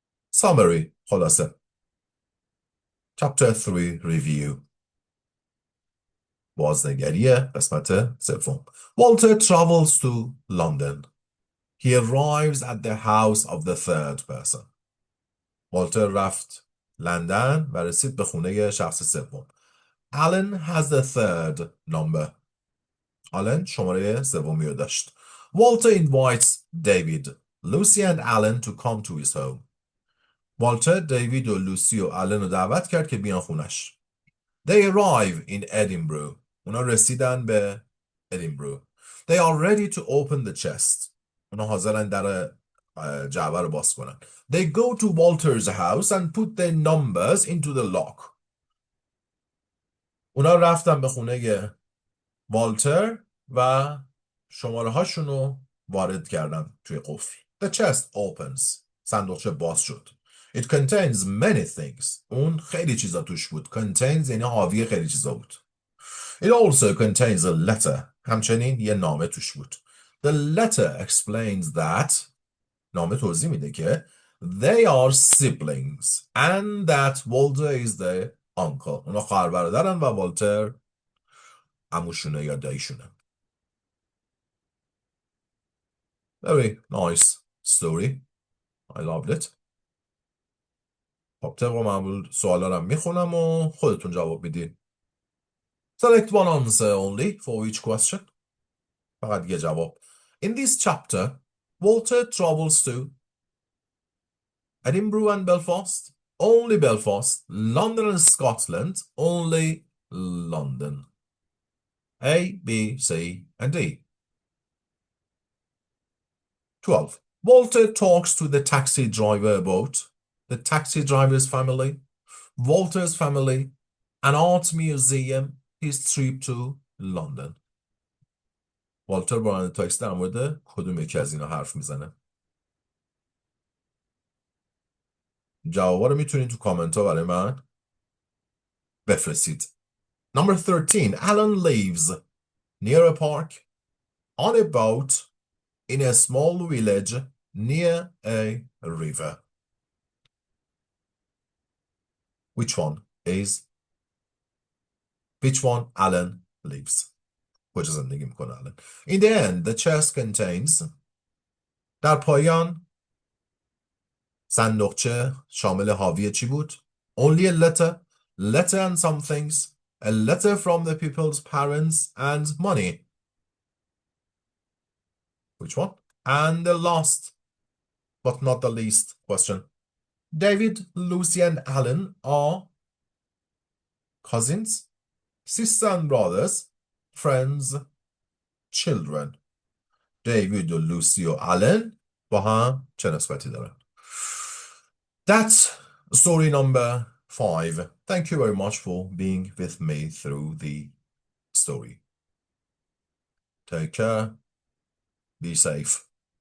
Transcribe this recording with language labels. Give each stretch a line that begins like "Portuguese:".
English: Summary.
Persian: خلاصه.
English: Chapter 3 Review.
Persian: بازنگری قسمت سوم.
English: Walter travels to London. He arrives at the house of the third person.
Persian: والتر رفت لندن و رسید به خونه شخص سوم.
English: Alan has the third number.
Persian: آلن شماره سومی رو داشت.
English: Walter invites David, Lucy and Alan to come to his home.
Persian: والتر دیوید و لوسی و آلن رو دعوت کرد که بیان خونش.
English: They arrive in Edinburgh.
Persian: اونا رسیدن به ادینبرو.
English: They are ready to open the chest.
Persian: اونا حاضرن در جعبه رو باز کنن.
English: They go to Walter's house and put their numbers into the lock.
Persian: اونا رفتن به خونه والتر و شماره هاشون رو وارد کردن توی قفل.
English: The chest opens.
Persian: صندوقچه باز شد.
English: It contains many things.
Persian: اون خیلی چیزا توش بود. Contains یعنی حاوی خیلی چیزا بود.
English: It also contains a letter.
Persian: همچنین یه نامه توش بود.
English: The letter explains that
Persian: نامه توضیح میده که
English: they are siblings and that Walter is their uncle.
Persian: اونا خواهر برادرن و والتر عموشونه یا داییشونه.
English: Very nice story. I loved it.
Persian: خب طبق معمول سوالا رو میخونم و خودتون جواب میدین.
English: Select one answer only for each question.
Persian: فقط یه جواب.
English: In this chapter, Walter travels to Edinburgh and Belfast, only Belfast, London and Scotland, only London. A, B, C, and D. 12. Walter talks to the taxi driver about the taxi driver's family, Walter's family, an art museum, his trip to London.
Persian: والتر با راننده تاکسی در مورد کدوم یکی از اینا حرف میزنه؟ جوابا رو میتونید تو کامنت ها برای من بفرستید.
English: Number 13. Alan lives near a park, on a boat, in a small village, near a river. Which one Alan lives?
Persian: کجا زندگی میکنه Alan?
English: In the end, the chest contains
Persian: در پایان صندوقچه شامل حاوی چی بود؟
English: Only a letter and some things, a letter from the people's parents and money. Which one? And the last, but not the least question. David, Lucy, and Alan are cousins, sisters and brothers, friends, children.
Persian: David و لوسی و آلن با هم چه نسبتی دارن؟
English: That's story number 5. Thank you very much for being with me through the story. Take care. Be safe.